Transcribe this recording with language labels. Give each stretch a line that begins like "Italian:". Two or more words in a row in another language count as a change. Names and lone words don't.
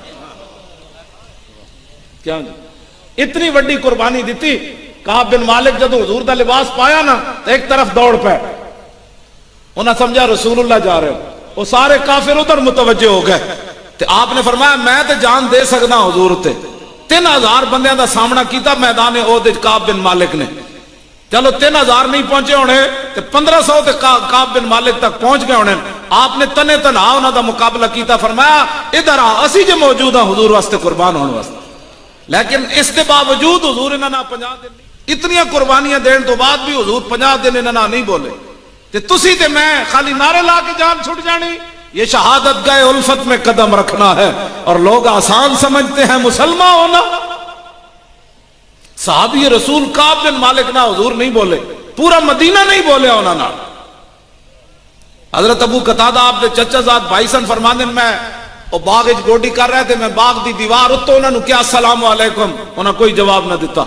Punjabi: کیا اتنی وڈی قربانی دیتی۔ کعب بن مالک جدو حضور دا لباس پایا نا تو ایک طرف دوڑ پے، انہاں سمجھا رسول اللہ جا رہے ہو،
Urdu: وہ سارے کافر ادھر متوجہ ہو گئے۔
Punjabi: تے آپ نے فرمایا میں تے جان دے سکنا حضور تے 3000 بندیاں دا سامنا کیتا میدان احد وچ کعب بن مالک نے۔ چلو 3000 نہیں پہنچے ہونے تے 1500 تے کعب بن مالک تک پہنچ گئے ہونے۔ آپ نے تنے تنہا انہاں دا مقابلہ کیتا، فرمایا ادھر آ اسی جو موجود ہیں حضور واسطے قربان ہونے واسطے۔
Urdu: لیکن اس کے باوجود
Punjabi: حضور انہاں نے 50 دن اتنی قربانیاں دین تو بعد بھی حضور 50 دن انہاں نے نہیں بولے۔ تے تسی تے میں خالی نعرے لا کے جان چھٹ جانی،
Urdu: یہ شہادت گئے الفت میں قدم رکھنا ہے اور لوگ آسان سمجھتے ہیں مسلمان ہونا۔
Punjabi: صحابی رسول کعب بن مالک نہ حضور نہیں بولے، پورا مدینہ نہیں بولے انہوں نے۔ حضرت ابو قتادہ آپ دے چچا زاد بھائی سن، فرماندے میں وہ باغ وچ گوڈی کر رہے تھے، میں باغ دی دیوار اتوں انہوں نے کیا السلام علیکم، انہوں نے کوئی جواب نہ دیتا۔